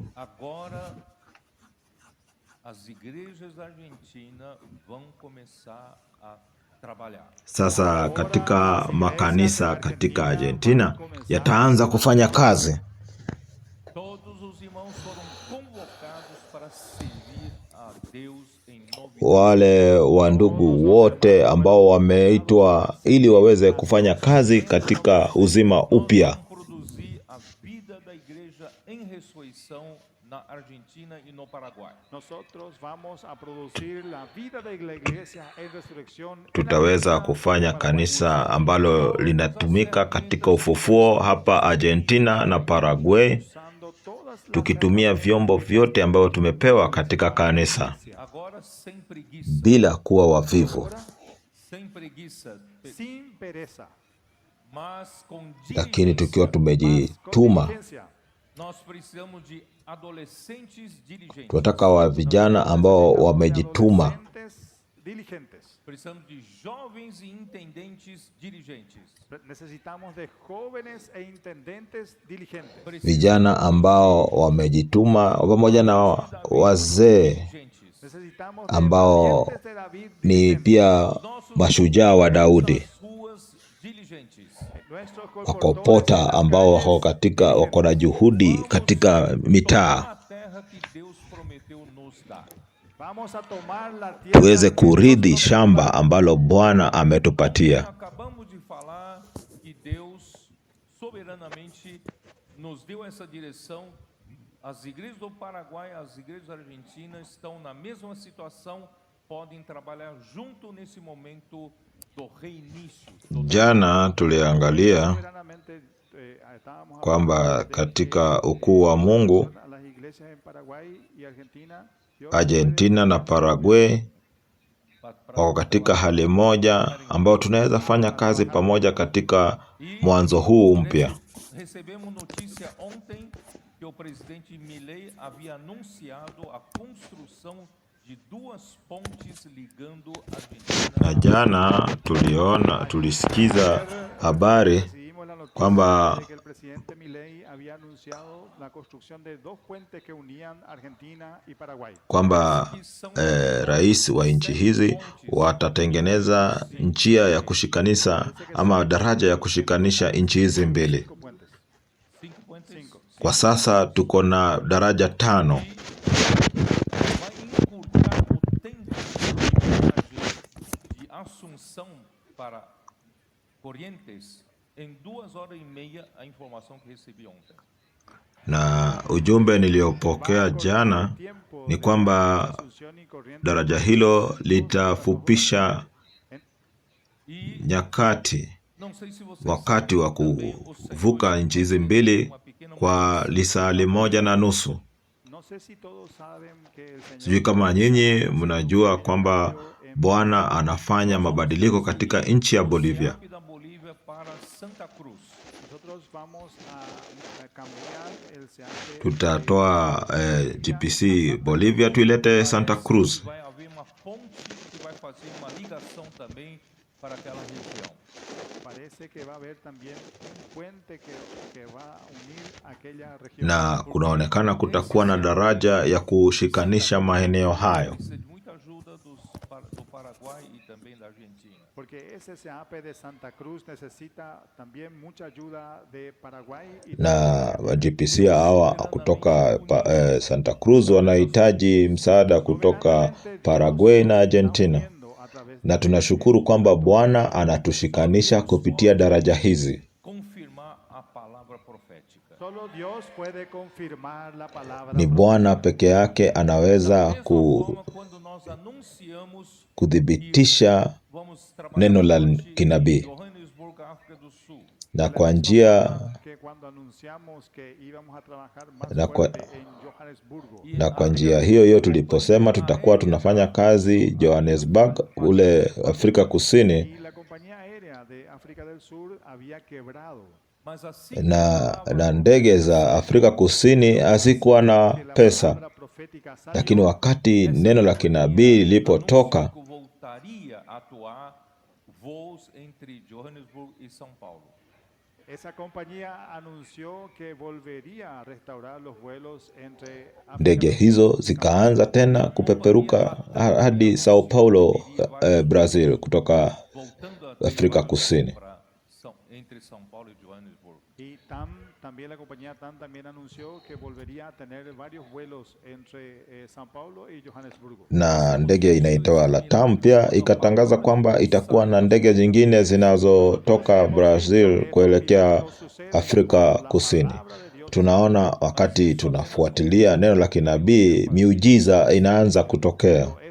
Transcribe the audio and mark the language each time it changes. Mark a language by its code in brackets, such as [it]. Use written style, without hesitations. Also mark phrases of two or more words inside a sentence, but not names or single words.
[pt] Agora, as igrejas argentinas vão começar a trabalhar. [sw] Sasa katika makanisa katika Argentina yataanza kufanya kazi. [pt] Todos os irmãos foram convocados para servir a Deus em [sw] wale wa ndugu wote ambao wameitwa ili waweze kufanya kazi katika uzima upya. [pt] Produzir a vida da igreja em ressurreição na Argentina e no Paraguay. [es] Nosotros vamos a producir la vida de la iglesia en resurrección. [sw] Tutaweza kufanya kanisa ambalo linatumika katika ufufuo hapa Argentina na Paraguay, tukitumia vyombo vyote ambavyo tumepewa katika kanisa [pt] Agora sem preguiça, [sw] bila kuwa wavivu, [pt] sem preguiça, [es] Sin pereza, [pt] mas com [sw] lakini tukiwa [pt] diligência. [sw] tumejituma. [es] diligencia. [pt] Nós precisamos de adolescentes diligentes. [sw] Tunataka wa vijana ambao wamejituma. [pt] Adolescentes diligentes. Precisamos de jovens e intendentes diligentes. [es] Necesitamos de jóvenes e intendentes diligentes. [sw] Vijana ambao wamejituma pamoja na wazee [es] Diligentes. Necesitamos de [sw] ambao [es] valientes de David [sw] ni [es] diligentes. [sw] pia mashujaa wa Daudi, [pt] Nossas ruas diligentes. [es] Nuestros [sw] wakopota ambao wako na juhudi katika mitaa, [pt] A terra que Deus prometeu nos dar. [es] Vamos a tomar la tierra [sw] tuweze [es] que [sw] kuridhi [es] Dios [sw] shamba ambalo Bwana ametupatia. [pt] Acabamos de falar que Deus soberanamente nos deu essa direção. As igrejas do Paraguai, as igrejas argentinas estão na mesma situação, podem trabalhar junto nesse momento do reinício. [sw] Jana tuliangalia [es] soberanamente, estábamos [sw] kwamba [es] hablando de [sw] katika ukuu wa Mungu, [es] a las iglesias en Paraguay y Argentina, Dios [sw] Argentina na Paraguay wako katika hali moja ambao tunaweza fanya kazi pamoja katika mwanzo huu mpya. [pt] Recebemos notícia ontem que o presidente Milei havia anunciado a construção de duas pontes ligando [sw] Na Argentina. jana tulisikiza habari [es] recibimos la noticia [sw] kwamba [es] de que el presidente Milei había anunciado la construcción de dos puentes que unían Argentina y Paraguay. [sw] kwamba rais wa nchi hizi watatengeneza njia ya kushikanisha ama daraja ya kushikanisha nchi hizi mbili. [es] Cinco puentes. [pt] Cinco pontes. [sw] Kwa sasa tuko na daraja 5 [pt] Vai encurtar o tempo de viagem de Assunção para Corrientes em 2 horas e meia, a informação que recebi ontem. [sw] na ujumbe niliopokea jana ni kwamba [es] Asunción y Corrientes. [sw] daraja hilo litafupisha [pt] E [sw] nyakati, [pt] não sei se vocês [sw] wakati wa [pt] sabem também, o [sw] kuvuka [pt] Senhor [sw] nchi hizi mbili [pt] uma pequena [sw] kwa lisaa 1.5. [es] No sé si todos saben que el Señor [sw] Sijui kama nyinyi mnajua kwamba Bwana anafanya mabadiliko katika nchi ya Bolivia. [pt] CEP da Bolívia para Santa Cruz. [es] nosotros vamos a cambiar el SEAP [sw] Tutatoa GPC Bolivia tuilete Santa Cruz, [pt] Vai haver uma ponte que vai fazer uma ligação também para aquela região. [es] parece que va a haber también un puente que va a unir aquella región. [sw] na kunaonekana kutakuwa na daraja ya kushikanisha maeneo hayo. [pt] Precisa de muita ajuda do Paraguai e também da Argentina. [es] Porque ese SEAP de Santa Cruz necesita también mucha ayuda de Paraguay y [sw] Na GPC hawa kutoka Santa Cruz wanahitaji msaada kutoka Paraguay na Argentina, [es] a través [sw] na tunashukuru kwamba Bwana anatushikanisha kupitia daraja hizi. [pt] Confirmar a palavra profética. [es] Solo Dios puede confirmar la palabra. [sw] Ni Bwana peke yake anaweza [pt] Mesma forma, quando nós anunciamos [sw] kuthibitisha [pt] vamos trabalhar [sw] neno la [pt] em [sw] kinabii, [pt] Johannesburg, África do Sul. [sw] na kwa njia [es] Que cuando anunciamos que íbamos a trabajar más [sw] Na kwa- [es] fuerte en Johannesburgo, [sw] na kwa njia hiyo tuliposema tutakuwa tunafanya kazi Johannesburg ule Afrika Kusini, [es] y la compañía aérea de África del Sur había quebrado. [pt] Mas assim [sw] na ndege za Afrika Kusini hazikuwa na [es] Que la [sw] pesa, [es] palabra profética salió, [sw] lakini wakati neno la kinabii lilipotoka, [pt] voltaria a atuar voos entre Johannesburg e São Paulo. [es] esa compañía anunció que volvería a restaurar los vuelos entre África [sw] ndege [es] del Sur [sw] hizo zikaanza tena kupeperuka hadi Sao Paulo, Brazil, kutoka [pt] Voltando a ter [sw] Afrika [pt] uma [sw] Kusini. [es] para entre São Paulo y Johannesburgo. Y TAM, también la compañía TAM también anunció que volvería a tener varios vuelos entre Sao Paulo y Johannesburgo. [sw] Na ndege inaitwa LATAM pia ikatangaza kwamba itakuwa na ndege zingine zinazotoka Brazil kuelekea Afrika Kusini. Tunaona wakati tunafuatilia neno la kinabii, miujiza inaanza kutokea.